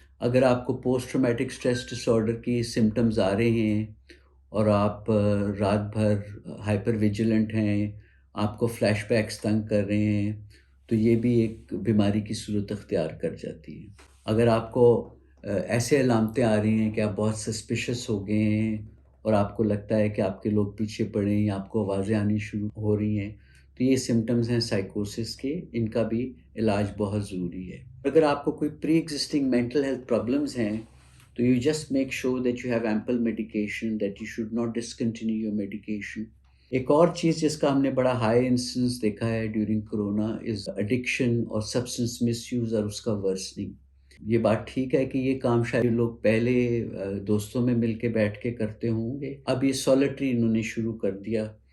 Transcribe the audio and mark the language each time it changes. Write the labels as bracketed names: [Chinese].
[Urdu] اگر آپ کو post traumatic stress dis order کی سمٹمز آ رہے ہیں اور آپ رات بھر ہائپر ویجیلنٹ ہیں، آپ کو فلیش بیکس تنگ کر رہے ہیں، تو یہ بھی ایک بیماری کی صورت اختیار کر جاتی ہے. اگر آپ کو ایسے علامتیں آ رہی ہیں کہ آپ بہت سسپیشس ہو گئے ہیں اور آپ کو لگتا ہے کہ آپ کے لوگ پیچھے پڑے ہیں یا آپ کو آوازیں آنی شروع ہو رہی ہیں، تو یہ سمٹمز ہیں سائیکوسس کے، ان کا بھی علاج بہت ضروری ہے. اگر آپ کو کوئی پری ایگزسٹنگ مینٹل ہیلتھ پرابلمز ہیں تو [English] you just make sure that you have ample medication, that you should not discontinue your medication. [Urdu] ایک اور چیز جس کا ہم نے بڑا ہائی انسیڈنس دیکھا ہے ڈیورنگ کرونا از ایڈکشن اور سبسٹنس مس یوز اور اس کا ورسننگ. یہ بات ٹھیک ہے کہ یہ کام شاید لوگ پہلے دوستوں میں مل کے بیٹھ کے کرتے ہوں گے، اب یہ سولیٹری انہوں نے شروع کر دیا.